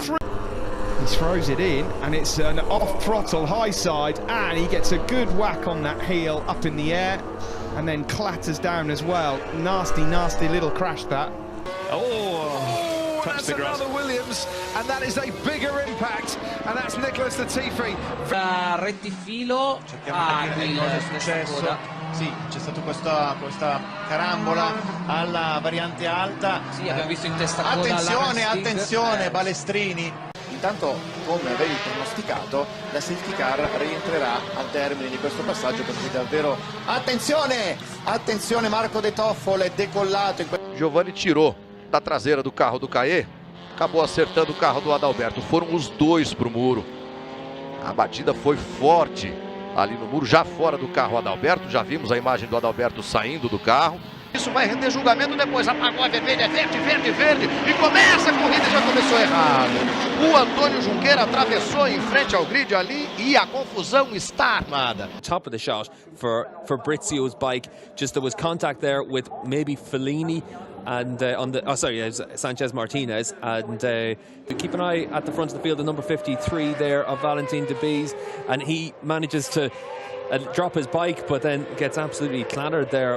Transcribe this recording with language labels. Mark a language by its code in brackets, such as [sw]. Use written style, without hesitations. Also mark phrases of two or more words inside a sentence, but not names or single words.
[en] He throws it in, and it's an off-throttle high side, and he gets a good whack on that heel up in the air, and then clatters down as well. Nasty, nasty little crash that. Oh, that's another Williams, and that is a bigger impact, and that's Nicholas Latifi. [it] Rettifilo. Sì, c'è stata questa carambola alla variante alta. Sì, abbiamo visto in testa attenzione, Balestrini. Intanto, come avevi pronosticato, la safety car rientrerà al termine di questo passaggio, perché davvero... Attenzione, Marco De Toffolo é decollato. [pt] Giovanni tirou da traseira do carro do Caê, acabou acertando o carro do Adalberto. Foram os dois para o muro. A batida foi forte ali no muro, já fora do carro Adalberto. Já vimos a imagem do Adalberto saindo do carro. Isso vai render julgamento depois. Apagou a vermelha, é verde, verde, verde. E começa a corrida e já começou errado. O Antônio Junqueira atravessou em frente ao grid ali e a confusão está armada. [en] Top of the shot for Brizio's bike. Just there was contact there with maybe Fellini and Sanchez Martinez, and keep an eye at the front of the field, the number 53 there of Valentin Debise, and he manages to drop his bike, but then gets absolutely clattered there.